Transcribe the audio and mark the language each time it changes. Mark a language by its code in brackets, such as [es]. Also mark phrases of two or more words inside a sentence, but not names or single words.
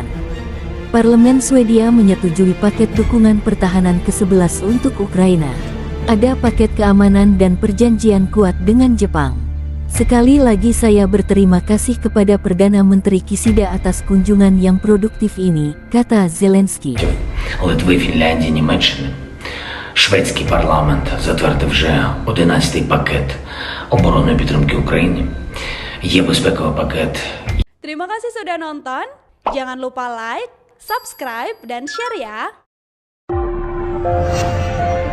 [id] Parlemen Swedia menyetujui paket dukungan pertahanan ke-11 untuk Ukraina. Ada paket keamanan dan perjanjian kuat dengan Jepang. Sekali lagi saya berterima kasih kepada Perdana Menteri Kishida atas kunjungan yang produktif ini, kata Zelensky. [uk] Литви, Фінляндії, Німеччини. Шведський парламент затвердив вже 11-й пакет оборонної підтримки України. Є безпековий пакет. [id] Terima kasih sudah nonton. Jangan lupa [en] like, subscribe, [id] dan share ya.